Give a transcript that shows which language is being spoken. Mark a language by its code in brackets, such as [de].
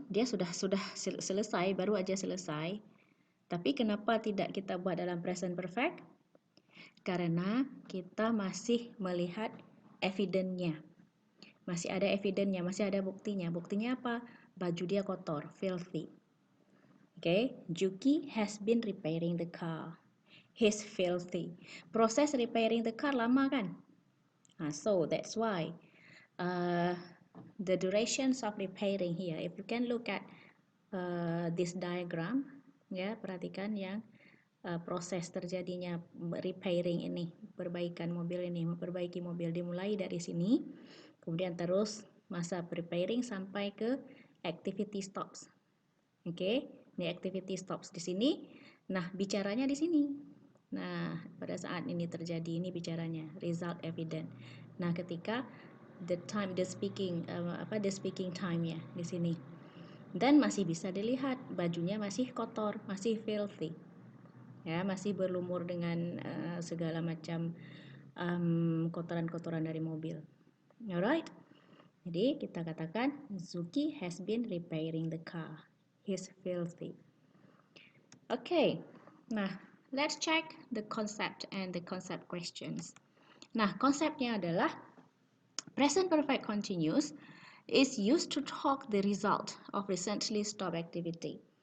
[id] Dia sudah selesai, baru aja selesai. Tapi kenapa tidak kita buat dalam present perfect? Karena kita masih melihat evidence-nya. Masih ada evidence-nya, masih ada buktinya. Buktinya apa? Baju dia kotor, filthy. [en] Okay, Juki has been repairing the car. He's filthy. [id] Proses [en] repairing the car [id] lama kan? [en] So that's why the durations of repairing here, if you can look at this diagram, [id] ya, perhatikan yang proses terjadinya repairing ini, perbaikan mobil ini, memperbaiki mobil dimulai dari sini, kemudian terus masa repairing sampai ke activity stops. Oke, Ini activity stops di sini. Nah, bicaranya di sini. Nah, pada saat ini terjadi, ini bicaranya result evident. Nah, ketika the speaking time ya di sini. Dan masih bisa dilihat bajunya masih kotor, masih filthy. Ya, masih berlumur dengan segala macam kotoran-kotoran dari mobil. [en] Alright. [id] Jadi kita katakan [en] Zuki has been repairing the car. He's filthy. Okay. Nah, let's check the concept and the concept questions. Nah, [id] konsepnya adalah [en] present perfect continuous is used to talk the result of recently stopped activity.